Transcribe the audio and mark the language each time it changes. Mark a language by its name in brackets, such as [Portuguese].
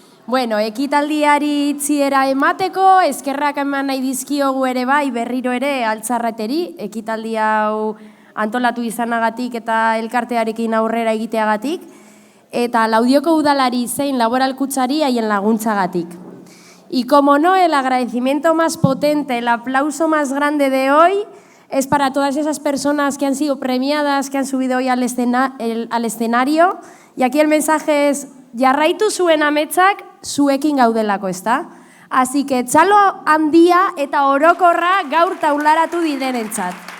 [Basque] Bueno, ekitaldiari itziera emateko, eskerrak eman nahi dizkiogu ere bai berriro ere Altzarrateri, ekitaldi hau antolatu izanagatik eta elkartearekin aurrera egiteagatik, eta Laudioko udalari zein laboralkutsari haien laguntzagatik. [Spanish] Y como no, el agradecimiento más potente, el aplauso más grande de hoy es para todas esas personas que han sido premiadas, que han subido hoy al escenario. Y aquí el mensaje es, [Basque] jarraitu zuen ametsak zuekin gaudelako, ezta? [Spanish] Así que [Basque] txalo handia eta orokorra gaur taularatu direnentzat.